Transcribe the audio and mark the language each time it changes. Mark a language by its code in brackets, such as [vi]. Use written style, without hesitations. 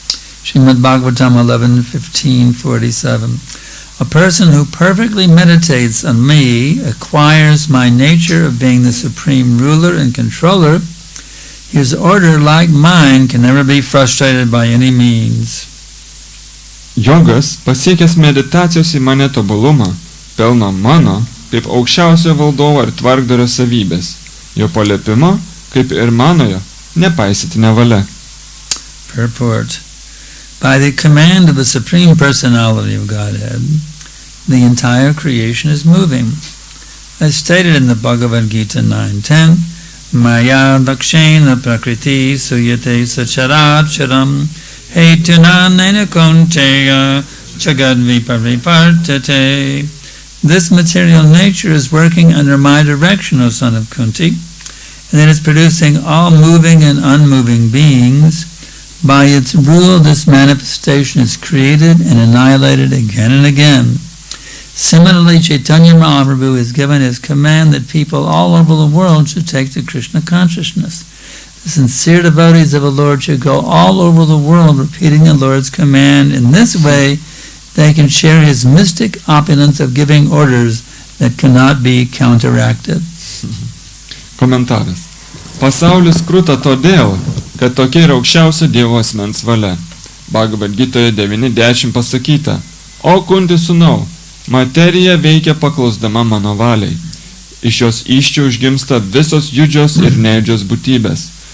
[en] Srimad Bhagavatam 11:15-47. A person who perfectly meditates on me acquires my nature of being the supreme ruler and controller. His order, like mine, can never be frustrated by any means. [lt] Jogas, pasiekęs meditacijos į mane tobulumą, pelno mano, kaip aukščiausio valdovo ir tvarkdario savybės. Jo paliepimo, kaip ir manojo, nepaisyti nevalia. [en] Purport. By the command of the Supreme Personality of Godhead, the entire creation is moving. As stated in the Bhagavad Gita [sa] 9:10, Maya dakshena prakriti suyate sacharat charam hetunanena konteya jagad viparipartate. [en] This material nature is working under my direction, O son of Kunti, and it is producing all moving and unmoving beings By its rule, this manifestation is created and annihilated again and again. Similarly, Chaitanya Mahaprabhu has given his command that people all over the world should take to Krishna consciousness. The sincere devotees of the Lord should go all over the world repeating the Lord's command. In this way, they can share his mystic opulence of giving orders that cannot be counteracted. [lt] Komentaras. Pasaulis kruta todėl, kad tokia yra aukščiausia Dievo asmens valia. Bhagavad Gitoje 9:10 pasakyta: O Kunti sūnau, materija veikia paklusdama mano valiai. Iš jos iščių užgimsta visos judžios ir neidžios būtybės.